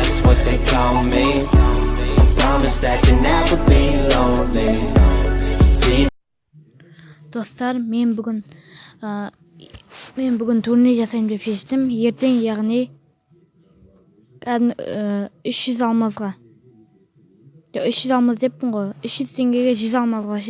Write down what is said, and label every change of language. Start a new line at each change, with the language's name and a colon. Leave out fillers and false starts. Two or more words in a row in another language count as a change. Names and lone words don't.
English: what they call me. I promise that you'll never be lonely.
Kazakh: Достар, мен бүгін турнир жасаймын деп шештім. Ертең, яғни 300 алмазға. 300 алмаз деппін ғой. 300 теңгеге 100 алмазға ше.